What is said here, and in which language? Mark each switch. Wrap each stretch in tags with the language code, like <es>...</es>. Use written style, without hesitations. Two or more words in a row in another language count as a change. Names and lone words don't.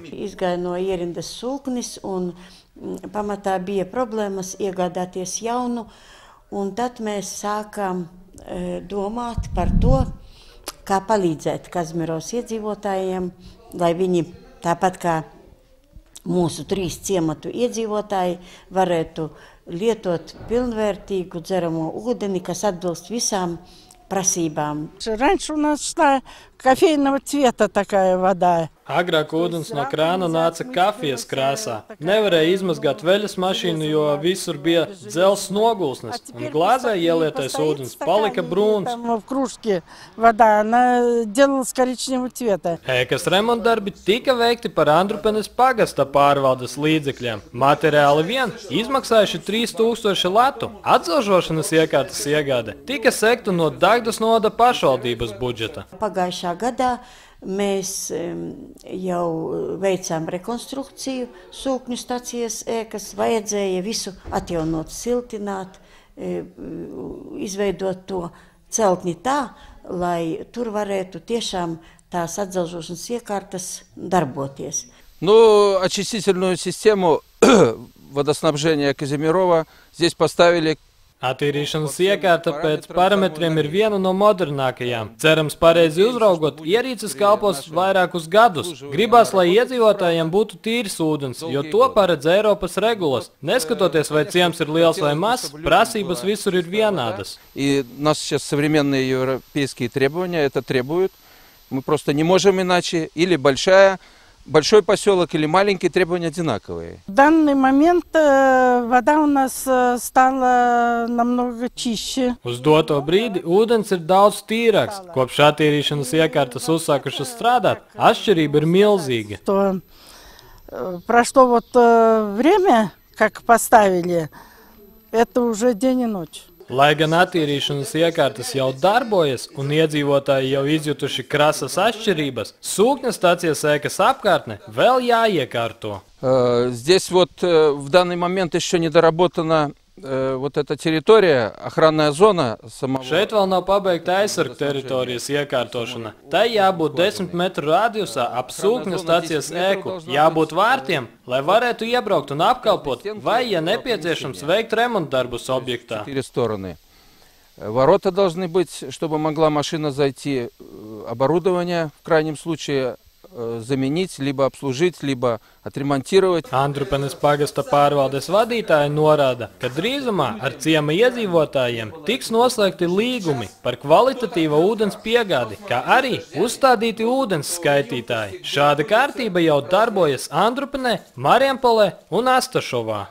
<lv>Izgāja no ierindas sūknis un pamatā bija problēmas iegādāties jaunu, un tad mēs sākām domāt par to, kā palīdzēt Kazmieros iedzīvotājiem, lai viņi tāpat kā mūsu 3 ciematu iedzīvotāji varētu lietot pilnvērtīgu dzeramo ūdeni, kas atbilst visām просībām.</lv> <ru>Раньше у нас шла кофейного цвета такая вода.</ru> <lv>Agrāk ūdens no krāna nāca kafijas krāsā. Nevarēja izmazgāt veļas mašīnu, jo visur bija dzels nogulsnes, un glāzē ielietais ūdens palika brūns.</lv> <ru>В кружке вода, она делалась коричневого цвета.</ru> <lv>Ēkas remontdarbi tika veikti par Andrupenes pagasta pārvaldes līdzekļiem. Materiāli vien izmaksājuši 3000 latu. Atdzelžošanas iekārtas iegāde tika sekta no Dagdas novada pašvaldības budžeta. Pagājušā gadā mēs jau veicām rekonstrukciju sūkņu stacijas ēkas, vajadzēja visu atjaunot, siltināt, izveidot to celtni tā, lai tur varētu tiešām tās atdzelžošanas iekārtas darboties.</lv> <ru>Ну, очистительную систему водоснабжения Казимирова здесь поставили.</ru> <lv>Attīrīšanas iekārta pēc parametriem ir viena no modernākajām. Cerams, pareizi uzraugot, ierīces kalpos vairākus gadus. Gribās, lai iedzīvotājiem būtu tīrs ūdens, jo to paredz Eiropas regulas. Neskatoties, vai ciems ir liels vai mazs, prasības visur ir vienādas.</lv> <ru>И нас сейчас современные европейские требования это требуют. Мы просто не можем иначе. Или большой поселок или маленькие требования одинаковые. В данный момент вода у нас стала намного чище.</ru> <lv>Uz doto brīdi ūdens ir daudz tīrāks. Kopš attīrīšanas iekārtas uzsākušas strādāt, atšķirība ir milzīga.</lv> <ru>Прошло вот время, как поставили, это уже день и ночь.</ru> <lv>Lai gan attīrīšanas iekārtas jau darbojas un iedzīvotāji jau izjutuši krasas atšķirības, sūkņa stacijas ēkas apkārtne vēl jāiekārto.</lv> <ru>Здесь вот в данный момент еще не доработана вот эта территория, охранная зона самого.</ru> <lv>Šeit vēl nav pabeigta aizsargu teritorijas iekārtošana. Tai jābūt 10 metru radiusā ap sūkņa stacijas ēku, jābūt vārtiem, lai varētu iebraukt un apkalpot, vai, ja nepieciešams, veikt remontdarbus objektā.</lv> <ru>4 стороны. Ворота должны быть, чтобы могла машина зайти, оборудование в крайнем случае заменить, либо обслужить, либо отремонтировать.</ru> <lv>Andrupenes pagasta pārvaldes vadītāja norāda, ka drīzumā ar ciema iedzīvotājiem tiks noslēgti līgumi par kvalitatīva ūdens piegādi, kā arī uzstādīti ūdens skaitītāji. Šāda kārtība jau darbojas Andrupenē, Marijampolē un Astašovā.</lv>